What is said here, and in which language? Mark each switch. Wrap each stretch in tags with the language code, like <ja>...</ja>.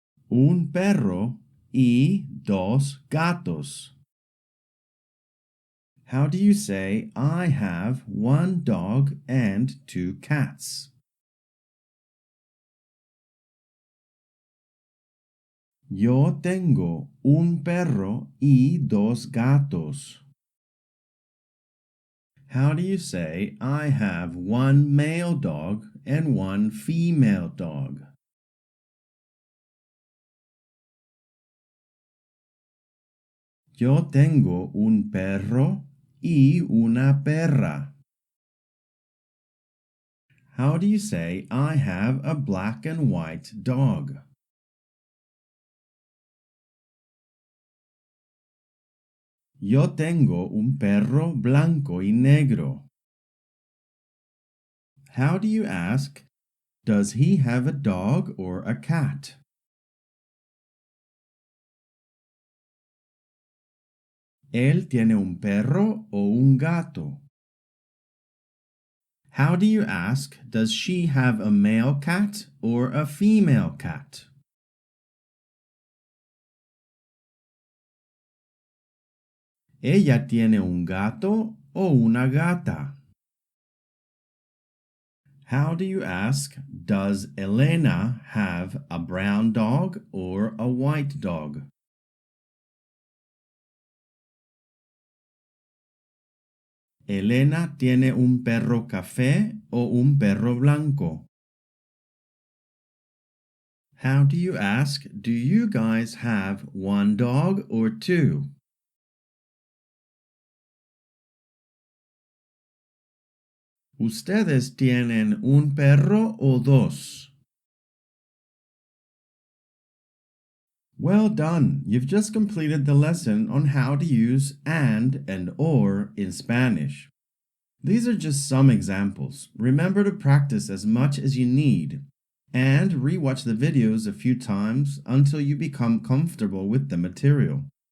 <es>Un perro y dos gatos.</es> <en>How do you say I have one dog and two cats?</en> <es>Yo tengo un perro y dos gatos.</es> <en>How do you say I have one male dog and one female dog?</en> <es>Yo tengo un perro y una perra.</es> <en>How do you say I have a black and white dog?</en> <es>Yo tengo un perro blanco y negro.</es> <en>How do you ask, does he have a dog or a cat?</en> <es>¿Él tiene un perro o un gato?</es> <en>How do you ask, does she have a male cat or a female cat?</en> <es>¿Ella tiene un gato o una gata?</es> <en>How do you ask, does Elena have a brown dog or a white dog?</en> <es>¿Elena tiene un perro café o un perro blanco?</es> <en>How do you ask, do you guys have one dog or two?</en> <es>¿Ustedes tienen un perro o dos?</es> <en>Well done! You've just completed the lesson on how to use and or in Spanish. These are just some examples. Remember to practice as much as you need and rewatch the videos a few times until you become comfortable with the material.</en>